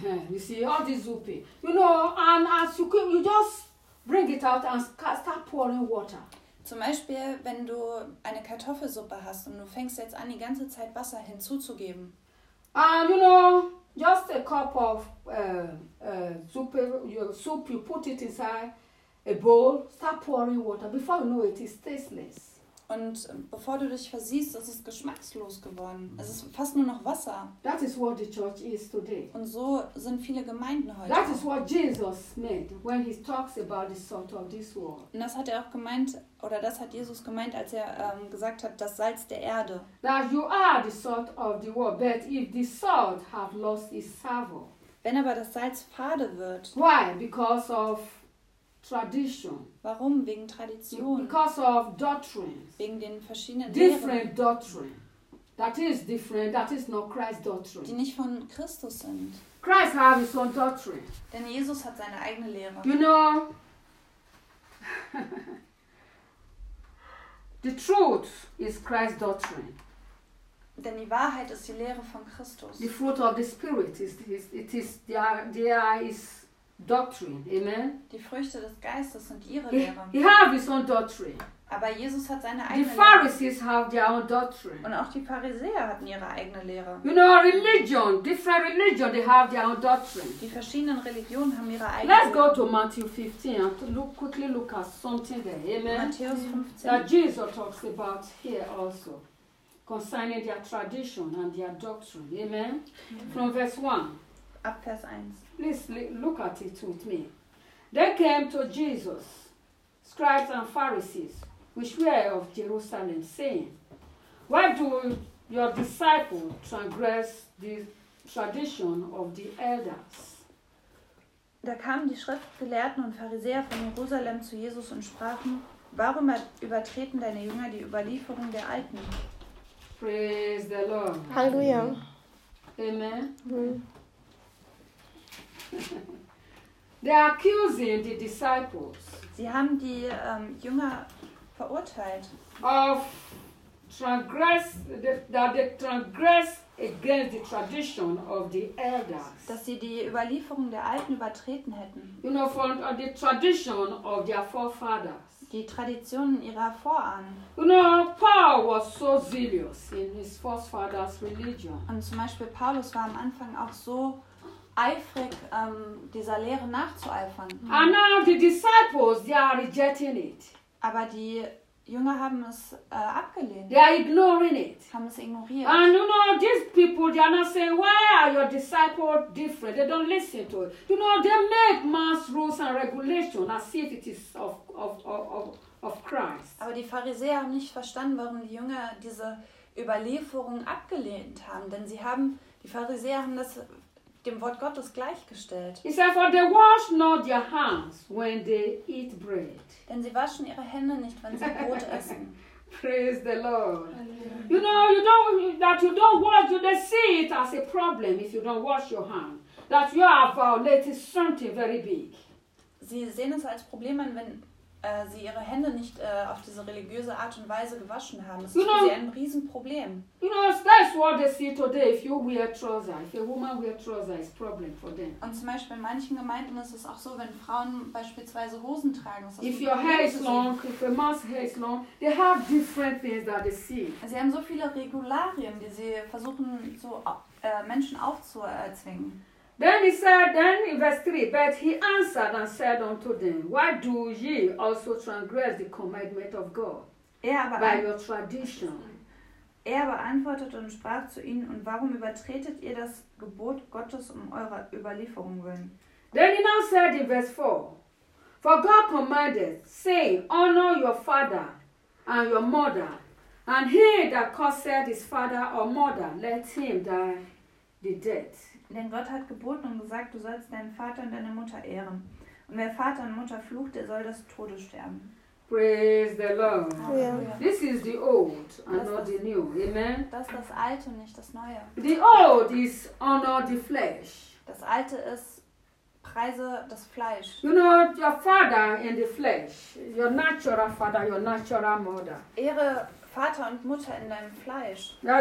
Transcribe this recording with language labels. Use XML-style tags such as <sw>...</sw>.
<en>You see all this soup, you know, and as you cook, you just bring it out and start pouring water.</en> <de>Zum Beispiel, wenn du eine Kartoffelsuppe hast und du fängst jetzt an, die ganze Zeit Wasser hinzuzugeben.</de> <en>And you know, just a cup of soup, your soup, you put it inside a bowl, start pouring water. Before you know it, it's tasteless.</en> <de>Und bevor du dich versiehst, ist es geschmackslos geworden. Es ist fast nur noch Wasser.</de> <en>That is what the church is today.</en> <de>Und so sind viele Gemeinden heute.</de> <en>That is what Jesus meant when he talks about the salt of this world.</en> <de>Und das hat er auch gemeint, oder das hat Jesus gemeint, als er gesagt hat, das Salz der Erde.</de> <en>That you are the salt of the world, but if the salt have lost its savour.</en> <de>Wenn aber das Salz fade wird.</de> <en>Why? Because of tradition.</en> <de>Warum? Wegen Tradition.</de> <en>Because of doctrines.</en> <de>Wegen den verschiedenen</de> <en>different doctrine. That is different. That is not Christ's doctrine.</en> <de>Die nicht von Christus sind.</de> <en>Christ has his own doctrine.</en> <de>Denn Jesus hat seine eigene Lehre.</de> <en>You know, the truth is Christ's doctrine.</en> <de>Denn die Wahrheit ist die Lehre von Christus.</de> <en>The fruit of the Spirit is it is there is. Doctrine, amen.</en> <de>Die Früchte des Geistes sind ihre Lehre.</de> <en>He have his own doctrine.</en> <de>Aber Jesus hat seine eigene Lehre.</de> <en>The Pharisees have their own doctrine.</en> <de>Und auch die Pharisäer hatten ihre eigene Lehre.</de> <en>You know, religion, different religion, they have their own doctrine.</en> <de>Die verschiedenen Religionen haben ihre eigene.</de> <en>Let's go to Matthew 15 and quickly look at something there, amen.</en> <de>Matthäus 15.</de> <en>That Jesus talks about here also, concerning their tradition and their doctrine, amen. Mm-hmm. From verse 1.</en> <de>Ab Vers 1.</de> <en>Please look at it with me. They came to Jesus, scribes and Pharisees, which were of Jerusalem, saying, why do your disciples transgress the tradition of the elders?</en> <de>Da kamen die Schriftgelehrten und Pharisäer von Jerusalem zu Jesus und sprachen: Warum übertreten deine Jünger die Überlieferung der Alten?</de> <en>Praise the Lord.</en> <de>Halleluja.</de> <en>Amen. They are accusing the disciples.</en> <de>Sie haben die Jünger verurteilt.</de> <en>Of transgress, that they transgress against the tradition of the elders.</en> <de>Dass sie die Überlieferung der Alten übertreten hätten.</de> <en>You know, from the tradition of their forefathers.</en> <de>Die Traditionen ihrer Vorfahren.</de> <en>You know, Paul was so zealous in his forefathers' religion.</en> <de>Und zum Beispiel Paulus war am Anfang auch so eifrig, dieser Lehre nachzueifern.</de> <en>And now the disciples, they are rejecting it.</en> <de>Aber die Jünger haben es abgelehnt.</de> <en>They are ignoring it.</en> <de>Haben es ignoriert.</de> <en>And you know, these people, they are not saying, why are your disciples different? They don't listen to it. You know, they make man's rules and regulations as if it is of Christ.</en> <de>Aber die Pharisäer haben nicht verstanden, warum die Jünger diese Überlieferung abgelehnt haben. Denn sie haben, die Pharisäer haben das dem Wort Gottes gleichgestellt.</de> <en>He said, for they wash not their hands when they eat bread.</en> <de>Denn sie waschen ihre Hände nicht, wenn sie Brot essen.</de> <en>Praise the Lord. You know, you don't, that you don't wash, they see it as a problem if you don't wash your hand. That you are violating something very big.</en> <de>Sie sehen es als Problem an, wenn sie ihre Hände nicht auf diese religiöse Art und Weise gewaschen haben. Das ist für sie ein Riesenproblem.</de> <en>You know, that's what they see today. If you wear trousers, if a woman wears trousers, it's a problem for them.</en> <de>Und zum Beispiel in manchen Gemeinden ist es auch so, wenn Frauen beispielsweise Hosen tragen. Ist das</de> <en>if your hair is long, if a man's hair is long, they have different things that they see.</en> <de>Sie haben so viele Regularien, die sie versuchen, so Menschen aufzuerzwingen.</de> <en>Then he said, then in verse 3, but he answered and said unto them, why do ye also transgress the commandment of God by your tradition?</en> <de>Er aber antwortete und sprach zu ihnen, und warum übertretet ihr das Gebot Gottes um eurer Überlieferung willen?</de> <en>Then he now said in verse 4, for God commanded, saying, honor your father and your mother, and he that curseth his father or mother, let him die the death.</en> <de>Denn Gott hat geboten und gesagt, du sollst deinen Vater und deine Mutter ehren. Und wer Vater und Mutter flucht, der soll des Todes sterben.</de> <en>Praise the Lord.</en> <de>Ja.</de> <en>This is the old and not the new. Amen.</en> <de>Das ist das Alte und nicht das Neue.</de> <en>The old is honor the flesh.</en> <de>Das Alte ist preise das Fleisch.</de> <en>You know, your father in the flesh. Your natural father, your natural mother.</en> <de>Ehre Vater und Mutter in deinem Fleisch.</de>